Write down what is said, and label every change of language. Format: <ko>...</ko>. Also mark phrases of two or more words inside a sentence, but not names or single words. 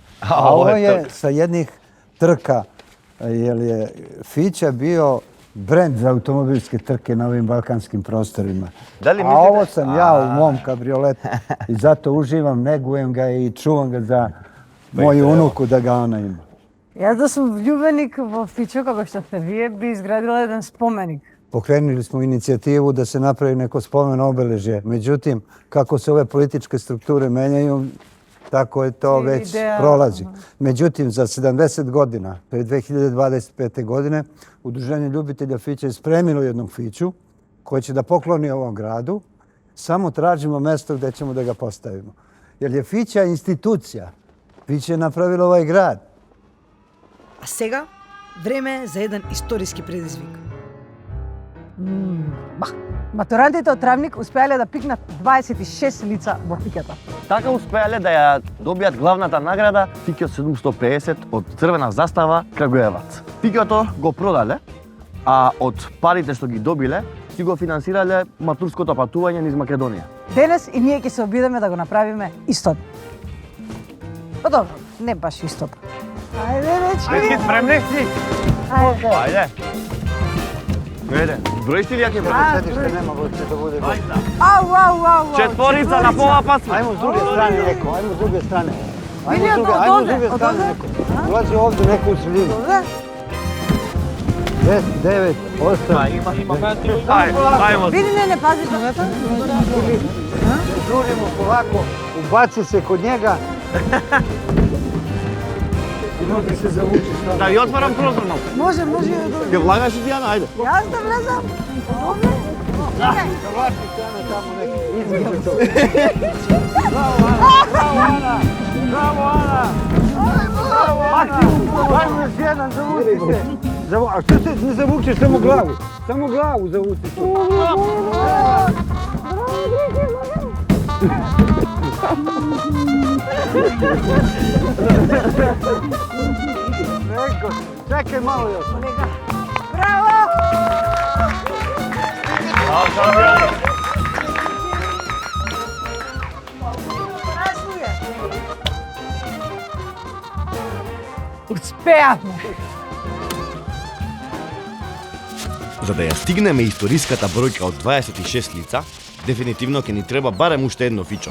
<sr>A ovo je sa jednih trka, jer je fića bio brend za automobilske trke na ovim balkanskim prostorima. Da li A mislite- ovo sam ja u mom kabrioletu i zato uživam, negujem ga i čuvam ga za moju unuku da ga ona ima.</sr> <mk>Јас да сум влюбеник во Фичо, како што сте вие, би изградила еден споменик.</mk> <sr>Pokrenuli smo inicijativu da se napravi neko spomen obeležje. Međutim, kako se ove političke strukture menjaju, tako je to već Ideja. prolazi. Međutim, za 70 godina, to je 2025. godine, Udruženje ljubitelja fića je spremilo jednog fiću koji će da pokloni ovom gradu. Samo tražimo mesto gdje ćemo da ga postavimo. Jer je fića institucija. Fića je napravila ovaj grad.</sr> <mk>А сега, време е за еден историски предизвик. Матурантите од Травник успеале да пикнат 26 лица во фиќата. Така успеале да ја добијат главната награда Фиќо 750 од Црвена застава Крагуевац. Фиќото го продале, а од парите што ги добиле, си го финансирале матурското патување низ Македонија. Денес и ние ќе се обидеме да го направиме истото. Па добро, не баш истото. Ајде, дечки!</mk> <sr>Spremni si?</sr> <mk>Ајде. Ајде. Ајде. Броиш ти ли ја ќе броиш?</mk> <sr>Sedište nema da bude. Ау, ау, ау, ау.</sr> <mk>Четворица на пола пасма.</mk> <sr>Ajmo s druge strane neko, ajmo s druge strane. Vidi, od ajmo s ovde, druge od strane ovde. neko. Ulazi ovdje neko u sredinu.</sr> <mk>Добре? 10, 9, 8. Ајмо. Види, не пазиш ногата.</mk> <sr>Žurimo ovako, ubaci se kod njega. I može se zavuči što.</sr> <mk>Да ви отварам прозор малку. Може, може. Ќе влагаш и Дијана, ајде. Јас да влезам. Овде? Чекај.</mk> <sr>Zavlači se Ana tamo neki. Između to. Ajmo još jedan, zavuci se. A što se ne zavučeš samo glavu? Samo glavu zavuci se. Čekaj malo još.</sr> <mk>Браво! Успеавме! За да ја стигнеме историската бројка од 26 лица, дефинитивно ќе ни треба барем уште едно фичо.</mk>